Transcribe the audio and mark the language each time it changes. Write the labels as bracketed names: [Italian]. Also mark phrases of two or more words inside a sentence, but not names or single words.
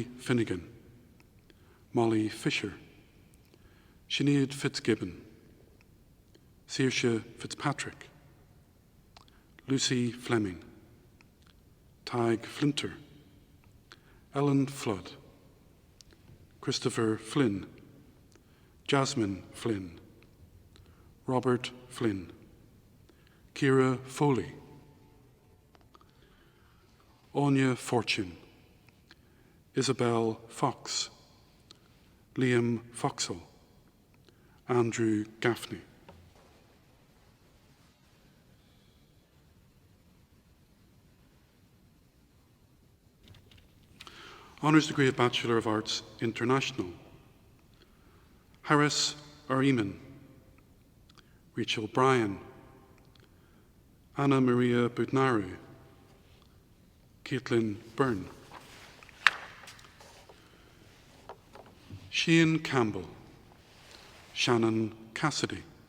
[English] Finnegan, Molly Fisher, Sinead Fitzgibbon, Saoirse Fitzpatrick, Lucy Fleming, Tig Flinter, Ellen Flood, Christopher Flynn, Jasmine Flynn, Robert Flynn, Ciara Foley, Anya Fortune, Isabel Fox, Liam Foxall, Andrew Gaffney. Honours degree of Bachelor of Arts, International. Harris Ariman, Rachel Bryan, Anna Maria Budnaru, Caitlin Byrne, Shane Campbell, Shannon Cassidy,